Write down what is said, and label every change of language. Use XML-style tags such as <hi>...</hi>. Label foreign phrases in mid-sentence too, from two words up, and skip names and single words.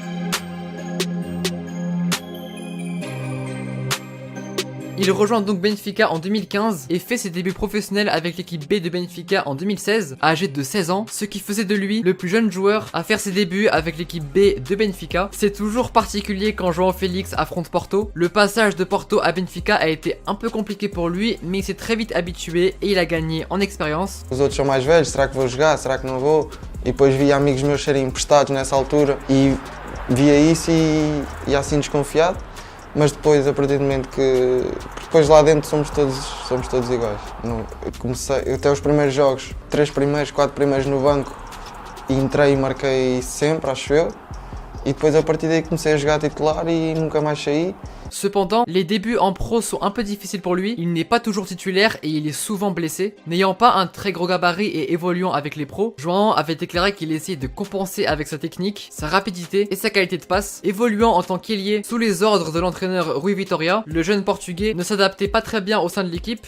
<fr>Il rejoint donc Benfica en 2015 et fait ses débuts professionnels avec l'équipe B de Benfica en 2016, âgé de 16 ans, ce qui faisait de lui le plus jeune joueur à faire ses débuts avec l'équipe B de Benfica. C'est toujours particulier quand João Félix affronte Porto. Le passage de Porto à Benfica a été un peu compliqué pour lui, mais il s'est très vite habitué et il a gagné en expérience.</fr> <pt>Os outros são mais velhos, será que vou jogar, será que não vou? E depois via amigos meus serem emprestados nessa altura e via isso e assim desconfiado. Mas depois, a partir do momento que... Porque depois lá dentro somos todos iguais. Não, eu comecei, até os primeiros jogos, 3 primeiros, 4 primeiros no banco, e entrei e marquei sempre, acho eu. E depois a partir daí comecei a jogar titular e nunca mais saí.</pt> <fr>Cependant, les débuts en pro sont un peu difficiles pour lui, il n'est pas toujours titulaire et il est souvent blessé. N'ayant pas un très gros gabarit et évoluant avec les pros, João avait déclaré qu'il essayait de compenser avec sa technique, sa rapidité et sa qualité de passe. Évoluant en tant qu'ailier sous les ordres de l'entraîneur Rui Vitória, le jeune portugais ne s'adaptait pas très bien au sein de l'équipe.</fr>